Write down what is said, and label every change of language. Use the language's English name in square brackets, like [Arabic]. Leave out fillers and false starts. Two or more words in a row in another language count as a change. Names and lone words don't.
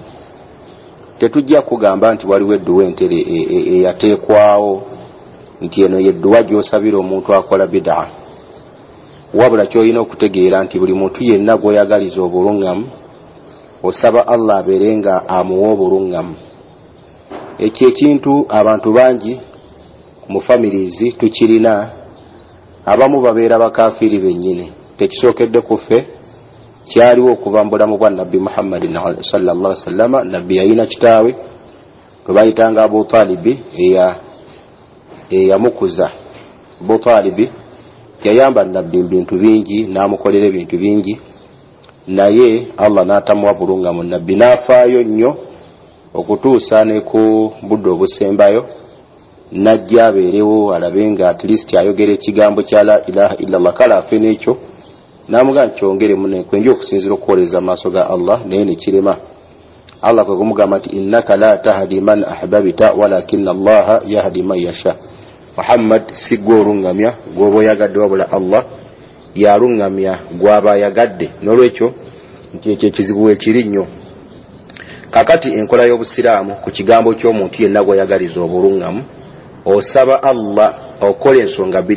[Ganda] Tetujja kugamba nti waliwo edduwa entere eyateekwawo nti eno yedduwa gy'osabira omuntu akola bid'a, wabula ky'olina okutegeera nti buli muntu yenna gw'oyagaliza obulungamu osaba Allah abeere nga amuwa obulungamu. Ekyo ekintu abantu bangi mu families tukirina, abamu babeera bakafiiri bennyini. Tekisookedde ku ffe, kyaliwo okuva mu bulamu bwa Nabbi Muhammadin [Arabic] صلى الله عليه وسلم. [Ganda] Nabbi yalina kitaawe gwe bayitanga Abu Talibi eyamukuza. Abu Talibi yayamba nabbi bintu bingi namukolera ebintu bingi naye Allah n'atamuwa bulungamu nabbi n'afaayo nnyo okutuusa ne ku budde obusembayo najja abeerewo alabe nga [English] at least [Ganda] ayogera ekigambo kya [Arabic] لا إله إلا الله [Ganda] kale afe n'ekyo n'amugamba kyongeremu nekwenja okusinzira okukoleza amaaso ga Allah naye nekirema Allah kwe kumugamba nti [Arabic] إنك لا تهدي من أحببت ولكن الله يهدي من يشاء. [Ganda] Muhammad si gwe olungamya gw'oba oyagadde wabula Allah yalungamya gw'aba ayagadde. N'olwekyo nti ekyo ekizibu wekiri nnyo. Kakati enkola y'obusiraamu ku kigambo ky'omuntu yenna gw'oyagaliza obulungamu osaba Allah okola ensonga bbiri.